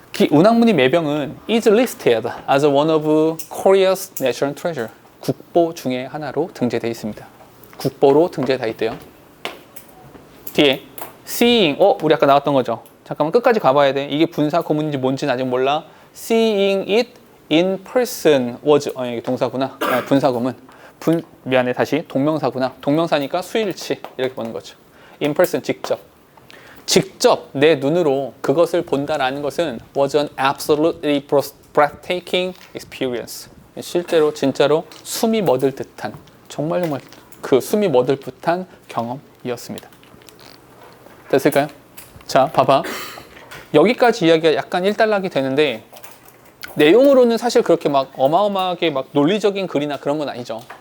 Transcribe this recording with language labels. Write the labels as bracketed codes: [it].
[en] 운항문이 매병은 is listed as one of Korea's national treasure. [ko] 국보 중에 하나로 등재되어 있습니다. 국보로 등재되어 있대요. 뒤에 seeing, 우리 아까 나왔던 거죠. 잠깐만 끝까지 가봐야 돼. 이게 분사 구문인지 뭔지는 아직 몰라. [en] Seeing it in person was, [ko] 이게 동사구나. 분사 구문. 미안해, 다시 동명사구나. 동명사니까 수일치 이렇게 보는 거죠. [en] In person, [ko] 직접 내 눈으로 그것을 본다라는 것은 [en] was an absolutely breathtaking experience. [ko] 실제로 진짜로 숨이 멎을 듯한 정말 그 숨이 멎을 듯한 경험이었습니다. 됐을까요? 자, 봐봐. 여기까지 이야기가 약간 일단락이 되는데 내용으로는 사실 그렇게 막 어마어마하게 막 논리적인 글이나 그런 건 아니죠.